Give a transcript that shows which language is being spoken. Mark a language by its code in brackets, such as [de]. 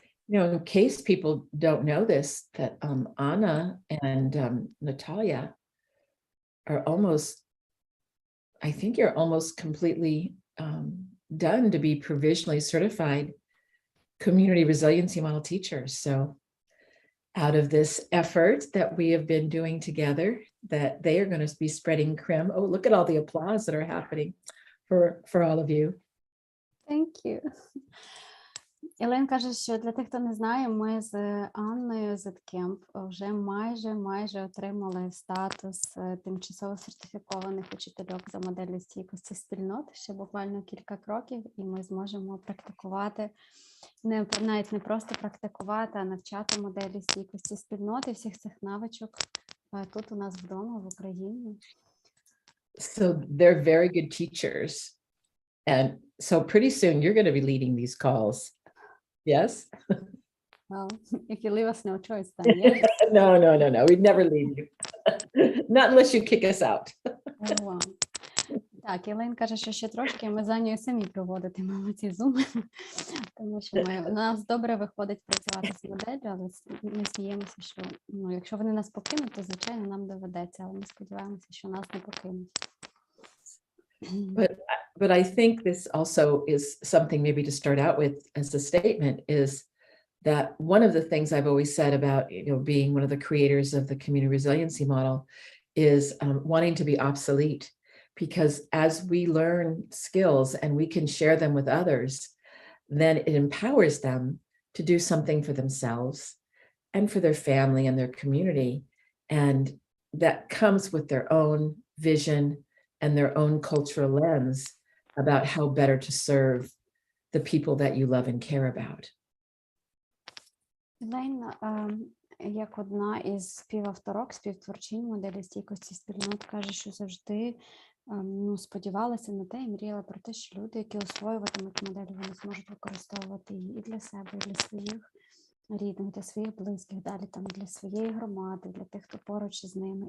[en] You know, in case people don't know this, that Anna and Natalia are almost, I think you're almost completely done to be provisionally certified community resiliency model teachers. So out of this effort that we have been doing together, that they are going to be spreading creme. Oh, look at all the applause that are happening for all of you. Thank you. [uk] Елен каже, що для тих, хто не знає, ми з Анною Зеткемп вже майже отримали статус тимчасово сертифікованих учительок за моделлю стійкості спільнот. Ще буквально кілька кроків, і ми зможемо практикувати, навіть не просто практикувати, а навчати моделі стійкості спільнот і всіх цих навичок тут у нас вдома, в Україні. [en] So they're very good teachers. And so pretty soon you're going to be leading these calls. Yes? Well, if you leave us no choice, then yes. No. We'd never leave you. Not unless you kick us out. Oh, wow. [uk] Так, Елен каже, що ще трошки ми за нею самі проводитимемо ці зуми, тому що у нас добре виходить працювати з моделлю, але ми сміємося, що якщо вони нас покинуть, то, звичайно, нам доведеться, але ми сподіваємося, що нас не покинуть. [en] But I think this also is something maybe to start out with as a statement is that one of the things I've always said about, being one of the creators of the community resiliency model is wanting to be obsolete, because as we learn skills and we can share them with others, then it empowers them to do something for themselves and for their family and their community. And that comes with their own vision and their own cultural lens about how better to serve the people that you love and care about. [uk] Елейн, як одна із співтворчинь моделі стійкості спільнот, каже, що завжди сподівалася на те і мріяла про те, що люди, які освоюватимуть модель, вони зможуть використовувати її і для себе, і для своїх рідних, для своїх близьких, далі там для своєї громади, для тих, хто поруч із ними.